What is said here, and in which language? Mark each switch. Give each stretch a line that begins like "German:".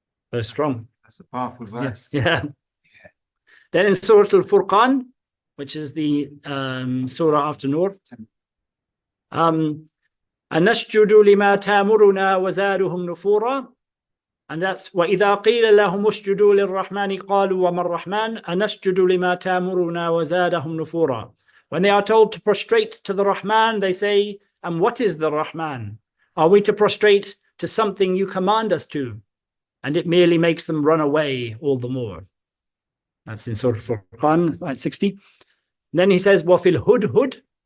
English: Very strong. That's a powerful verse. Yeah. Then in Surah Al-Furqan, which is the surah after Nur,
Arabic: أَنَشْجُدُ لِمَا تَامُرُنَا وَزَادُهُمْ نُفُورًا.
English: And that's
Arabic: وَإِذَا قِيلَ لَهُمُ اسْجُدُوا لِلرَّحْمَنِ قَالُوا وَمَا الرَّحْمَنُ أَنَسْجُدُ لِمَا تَامُرُنَا وَزَادَهُمْ نُفُورًا.
English: When they are told to prostrate to the Rahman, they say, and what is the Rahman? Are we to prostrate to something you command us to? And it merely makes them run away all the more. That's in Surah Al-Furqan, ayat 60. Then he says,
Arabic: وَفِي الْهُدْهُدْ.